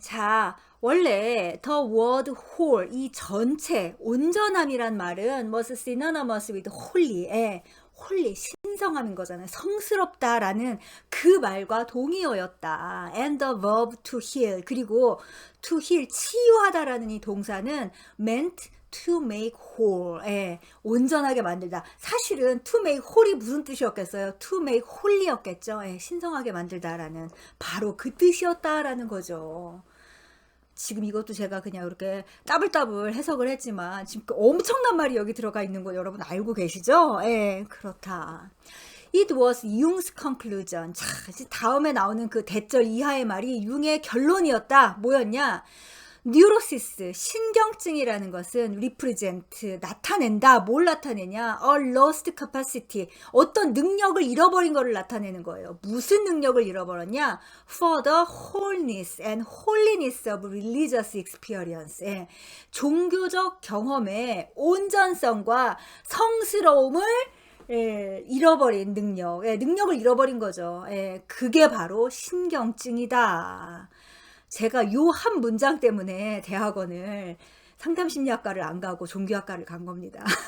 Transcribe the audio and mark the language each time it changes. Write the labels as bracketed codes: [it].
[en] 자, 원래 the word whole, [ko] 이 전체, 온전함이란 말은 [en] was synonymous with holy. [ko] holy, 신성함인 거잖아요. 성스럽다라는 그 말과 동의어였다. [en] and the verb to heal. 그리고 to heal, [ko] 치유하다라는 이 동사는 [en] meant to make whole. [ko] 온전하게 만들다. 사실은 to make whole이 무슨 뜻이었겠어요? [en] to make holy였겠죠. [ko] 신성하게 만들다라는 바로 그 뜻이었다라는 거죠. 지금 이것도 제가 그냥 이렇게 따블따블 해석을 했지만 지금 엄청난 말이 여기 들어가 있는 거 여러분 알고 계시죠? 그렇다. [en] It was Jung's conclusion. [ko] 자, 다음에 나오는 그 대절 이하의 말이 융의 결론이었다. 뭐였냐? 뉴로시스, 신경증이라는 것은 represent, 나타낸다. 뭘 나타내냐? [en] A lost capacity, [ko] 어떤 능력을 잃어버린 것을 나타내는 거예요. 무슨 능력을 잃어버렸냐? [en] For the wholeness and holiness of religious experience. [ko] 예, 종교적 경험의 온전성과 성스러움을 잃어버린 능력, 능력을 잃어버린 거죠. 그게 바로 신경증이다. 제가 요 한 문장 때문에 대학원을 상담심리학과를 안 가고 종교학과를 간 겁니다.